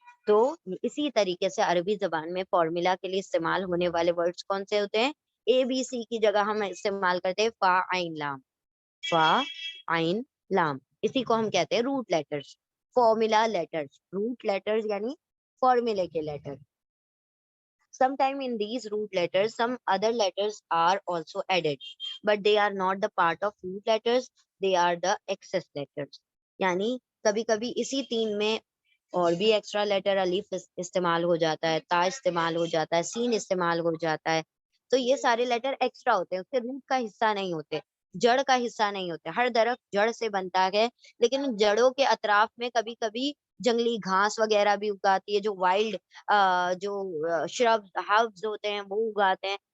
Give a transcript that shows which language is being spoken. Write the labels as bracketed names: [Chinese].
[Urdu] تو اسی طریقے سے عربی زبان میں فارمولا کے لیے استعمال ہونے والے ورڈز کون سے ہوتے ہیں، ABC کی جگہ ہم استعمال کرتے ہیں فا عین لام، فا عین لام. اسی کو ہم کہتے ہیں route letters, formula letters. Route letters یعنی فارمولے کے letter. [English] Sometime in these root letters, some other letters are also added, but they are not the part of root letters. They are the excess letters. [Urdu] یعنی کبھی کبھی اسی 3 میں اور بھی ایکسٹرا لیٹر، الف استعمال ہو جاتا ہے، تا استعمال ہو جاتا ہے، سین استعمال ہو جاتا ہے. تو یہ سارے لیٹر ایکسٹرا ہوتے ہیں، اس کے روٹ کا حصہ نہیں ہوتے، جڑ کا حصہ نہیں ہوتے. ہر درخت جڑ سے بنتا ہے، لیکن جڑوں کے اطراف میں کبھی کبھی جنگلی گھاس وغیرہ بھی اگاتی ہے، جو وائلڈ جو شرب ہربز ہوتے ہیں وہ اگاتے ہیں.